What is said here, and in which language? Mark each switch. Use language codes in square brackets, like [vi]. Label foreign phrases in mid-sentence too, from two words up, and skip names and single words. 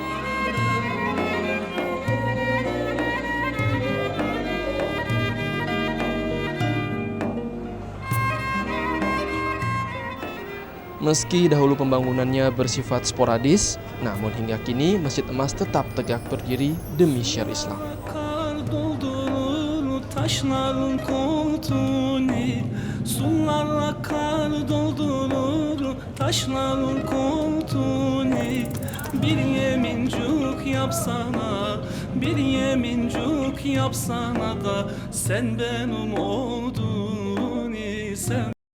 [id] Meski dahulu pembangunannya bersifat sporadis, namun hingga kini Masjid Emas tetap tegak berdiri demi syiar Islam. [tr] Kar doldurur taşların koltuğunu, sularla kar doldurur taşların koltuğunu. Bir yemincuk yapsana, bir yemincuk yapsana da sen benim olduğunu, sen